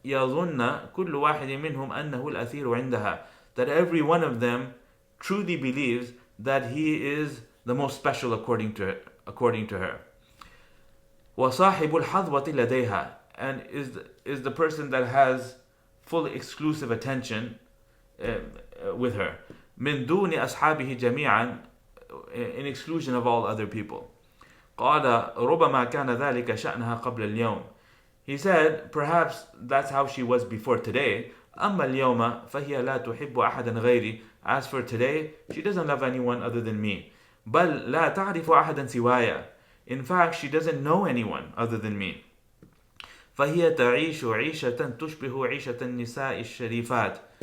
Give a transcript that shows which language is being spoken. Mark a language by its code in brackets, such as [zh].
[ar] يظن كل واحد منهم أنه الأثير عندها, [en] that every one of them truly believes that he is the most special according to her. [ar] وصاحب الحظوة لديها, [en] and is the person that has full exclusive attention with her. [ar] من دون أصحابه جميعا, [en] in exclusion of all other people. [ar] قال ربما كان ذلك شأنها قبل اليوم. [en] He said, perhaps that's how she was before today. [ar] أما اليوم فهي لا تحب أحدا غيري. [en] As for today, she doesn't love anyone other than me. [ar] بل لا تعرف أحدا سوايا. [en] In fact, she doesn't know anyone other than me. [ar] فهي تعيش عيشة تشبه عيشة النساء الشريفات.